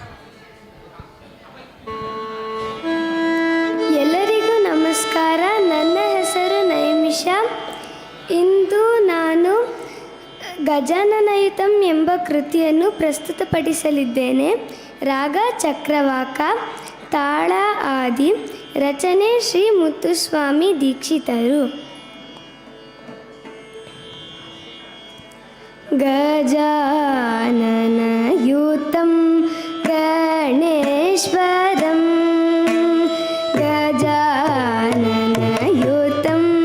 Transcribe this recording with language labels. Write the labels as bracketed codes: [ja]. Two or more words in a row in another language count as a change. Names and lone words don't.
[kn] ಎಲ್ಲರಿಗೂ ನಮಸ್ಕಾರ. ನನ್ನ ಹೆಸರು ನೈಮಿಷಾ. ಇಂದು ನಾನು ಗಜಾನನಯುತಂ ಎಂಬ ಕೃತಿಯನ್ನು ಪ್ರಸ್ತುತಪಡಿಸಲಿದ್ದೇನೆ. ರಾಗ ಚಕ್ರವಾಕ, ತಾಳ ಆದಿ, ರಚನೆ ಶ್ರೀ ಮುತ್ತುಸ್ವಾಮಿ ದೀಕ್ಷಿತರು. [sa] ಗಜಾನನಯುತಂ ಗಣೇಶ್ವರಂ, ಗಜಾನನಯುತಂ